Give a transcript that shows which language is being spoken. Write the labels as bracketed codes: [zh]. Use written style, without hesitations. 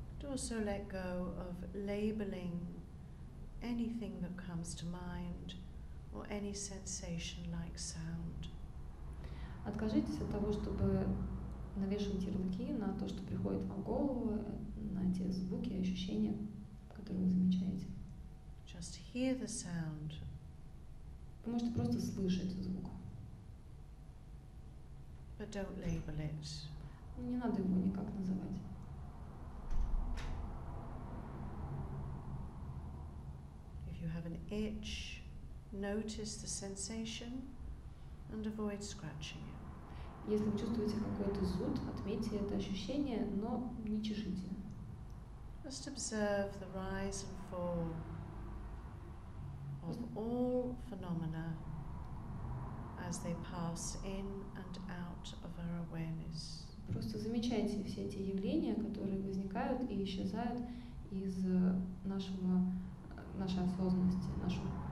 [en] Also let go of labeling anything that comes to mind or any sensation like sound. [ru] Откажитесь от того, чтобы навешивать ярлыки на то, что приходит вам в голову, на те звуки и ощущения, которые вы замечаете. [en] Just hear the sound. [ru] Вы можете просто слышать звук. [en] But don't label it. [ru] Не надо его никак называть. [en] If you have an itch, notice the sensation and avoid scratching it. [ru] Если вы чувствуете какой-то зуд, отметьте это ощущение, но не чешите. [en] Just observe the rise and fall of all phenomena as they pass in and out of our awareness. [ru] Просто замечайте все эти явления, которые возникают и исчезают из нашей осознанности, нашего.